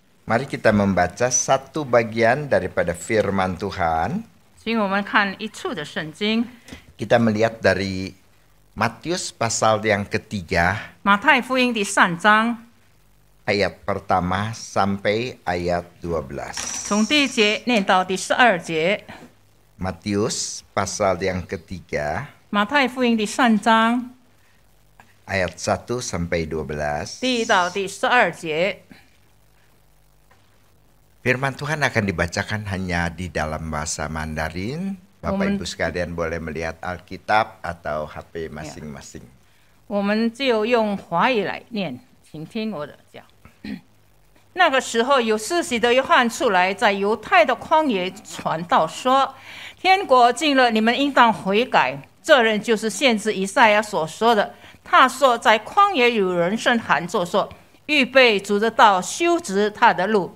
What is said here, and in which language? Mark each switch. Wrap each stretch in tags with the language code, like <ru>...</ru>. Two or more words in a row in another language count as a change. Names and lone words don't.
<id>Mari kita membaca satu bagian daripada firman Tuhan.</id> <zh>请我们看一处的圣经，</zh> <id>Kita melihat dari Matius pasal yang ketiga,</id> <zh>马太福音第3章，</zh> <id>ayat pertama sampai ayat 12.</id> <zh>从第1节念到第12节。</zh> <id>Matius pasal yang ketiga,</id> <zh>马太福音第3章</zh> <id>ayat 1 sampai 12.</id> <zh>第1到第12节，</zh> <id>Firman Tuhan akan dibacakan hanya di dalam bahasa Mandarin. Bapak Ibu sekalian boleh melihat Alkitab atau HP masing-masing.</id> <zh>我们就用华语来念，请听我的讲。那个时候，有施洗的约翰出来，在犹太的旷野传道说：“天国近了，你们应当悔改。” 这人就是先知以赛亚所说的。他说：“在旷野有人声喊着说，预备主的道，修直他的路。”</zh>